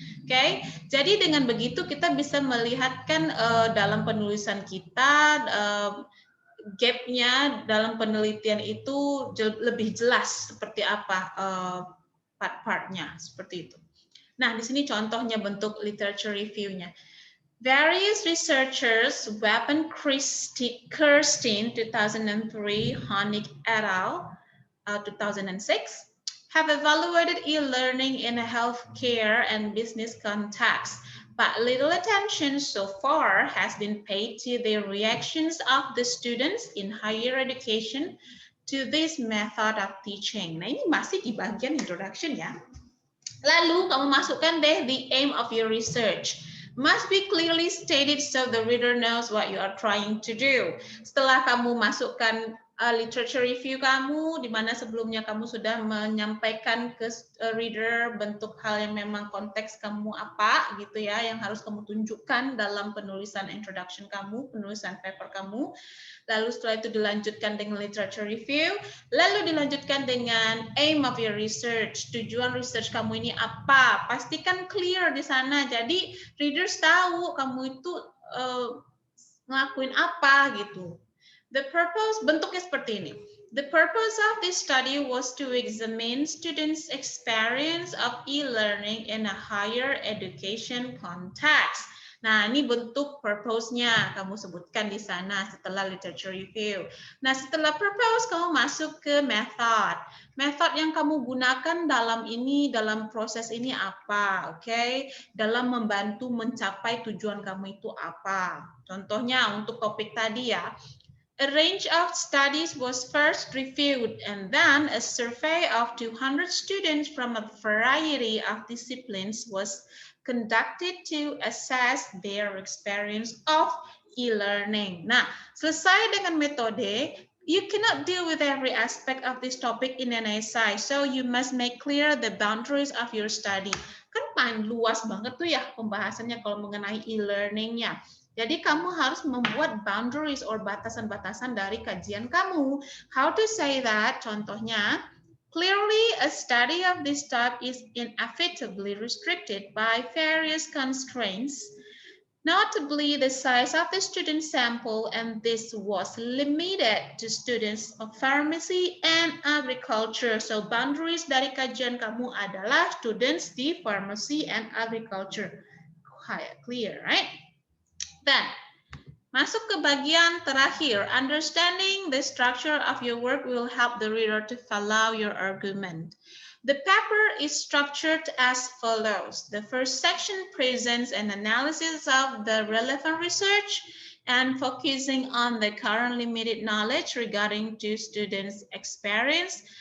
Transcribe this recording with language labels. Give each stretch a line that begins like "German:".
Indonesian: Oke, jadi dengan begitu kita bisa melihatkan dalam penulisan kita gap-nya dalam penelitian itu lebih jelas seperti apa part-partnya, seperti itu. Nah, di sini contohnya bentuk literature review-nya.
English: Various researchers, Webb and Kirstein, 2003, Honig et al., 2006, have evaluated e-learning in a healthcare and business context, but little attention so far has been paid to the reactions of the students in higher education to this method of teaching.
Indonesian: Nah, ini masih di bagian introduction ya. Lalu kamu masukkan deh
English: the aim of your research. Must be clearly stated so the reader knows what you are trying to do.
Indonesian: Setelah kamu masukkan literature review kamu, di mana sebelumnya kamu sudah menyampaikan ke reader bentuk hal yang memang konteks kamu apa gitu ya, yang harus kamu tunjukkan dalam penulisan introduction kamu, penulisan paper kamu. Lalu setelah itu dilanjutkan dengan literature review, lalu dilanjutkan dengan
English: aim of your research,
Indonesian: tujuan research kamu ini apa, pastikan clear di sana, jadi readers tahu kamu itu ngelakuin apa gitu.
English: The purpose,
Indonesian: bentuknya seperti ini.
English: The purpose of this study was to examine students' experience of e-learning in a higher education context.
Indonesian: Nah, ini bentuk purpose-nya kamu sebutkan di sana setelah literature review. Nah, setelah purpose, kamu masuk ke method. Method yang kamu gunakan dalam proses ini apa, oke? Dalam membantu mencapai tujuan kamu itu apa. Contohnya untuk topik tadi ya,
English: a range of studies was first reviewed and then a survey of 200 students from a variety of disciplines was conducted to assess their experience of e-learning.
Indonesian: Nah, selesai dengan metode,
English: you cannot deal with every aspect of this topic in an essay, so you must make clear the boundaries of your study.
Indonesian: Kan paling luas banget tuh ya pembahasannya kalau mengenai e-learning-nya. Jadi kamu harus membuat boundaries or batasan-batasan dari kajian kamu.
English: How to say that? Contohnya, clearly a study of this type is inevitably restricted by various constraints, notably the size of the student sample, and this was limited to students of pharmacy and agriculture. So boundaries
Indonesian: dari kajian kamu adalah
English: students di pharmacy and agriculture. Quite clear, right? Then,
Indonesian: Masuk ke bagian terakhir.
English: Understanding the structure of your work will help the reader to follow your argument. The paper is structured as follows. The first section presents an analysis of the relevant research and focusing on the current limited knowledge regarding to students' experience.